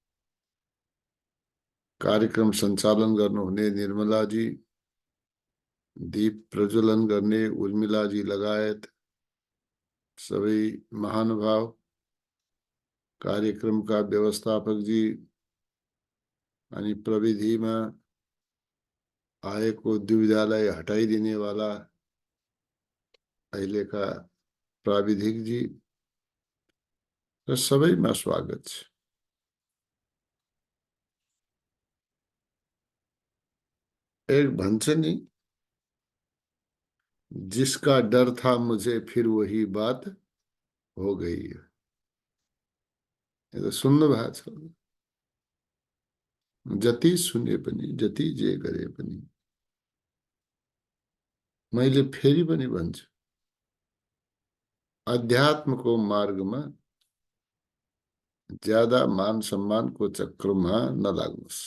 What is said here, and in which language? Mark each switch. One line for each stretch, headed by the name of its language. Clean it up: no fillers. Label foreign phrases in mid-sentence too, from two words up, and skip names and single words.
Nepali: कार्यक्रम सञ्चालन गर्नुहुने निर्मलाजी, दीप प्रज्वलन गर्ने उर्मिलाजी लगायत सबै महानुभाव, कार्यक्रमका व्यवस्थापकजी अनि प्रविधिमा आएको दुविधालाई हटाइदिने वाला अहिलेका प्राविधिकजी र सबैमा स्वागत छ। एक भन्छ नि,
Hindi: जिसका डर था मुझे फिर वही बात हो गई। ये तो
Nepali: सुन्नु भएको छ। जति सुने पनि जति जे गरे पनि मैले फेरि पनि भन्छु, अध्यात्मको मार्गमा ज्यादा मान सम्मानको चक्रमा नलाग्नुस्।